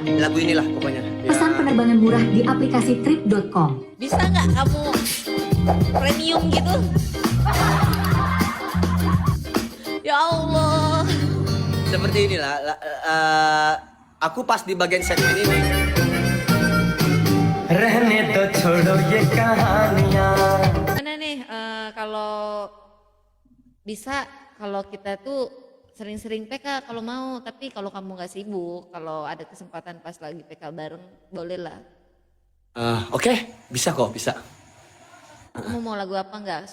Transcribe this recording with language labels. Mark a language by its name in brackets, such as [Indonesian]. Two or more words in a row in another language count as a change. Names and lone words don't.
[Indonesian] lagu inilah pokoknya. Ya. Pesan penerbangan murah di aplikasi trip.com. Bisa nggak kamu premium gitu? [Arabic] Ya Allah. [Indonesian] Seperti inilah. Aku pas di bagian segmen ini. [Hindi] रहने तो छोड़ो ये कहानियां [Indonesian] Mana nih kalau bisa kalau kita tuh sering-sering PK kalau mau, tapi kalau kamu nggak sibuk, kalau ada kesempatan pas lagi PK bareng boleh lah. Oke, bisa kok, bisa. Kamu mau lagu apa nggak?